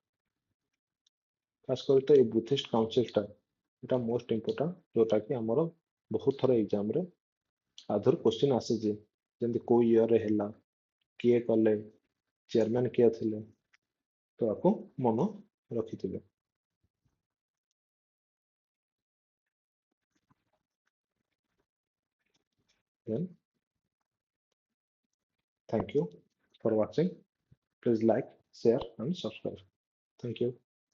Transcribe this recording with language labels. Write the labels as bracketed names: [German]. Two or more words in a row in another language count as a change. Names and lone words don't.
[Odia] ଖାସ କରି ତ ଏଇ [English] Buddhist council [Odia] ଏଟା [English] most important [Odia] ଯୋଉଟା କି ଆମର ବହୁତ ଥର ଏକ୍ଜାମରେ [English] other question [Odia] ଆସିଛି। ଯେମିତି କୋଉ ଇୟରରେ ହେଲା, କିଏ କଲେ, ଚେୟାରମ୍ୟାନ କିଏ ଥିଲେ, ତ ଆକୁ ମନ ରଖିଥିବେ। [English] Then thank you for watching. Please like, share and subscribe. Thank you.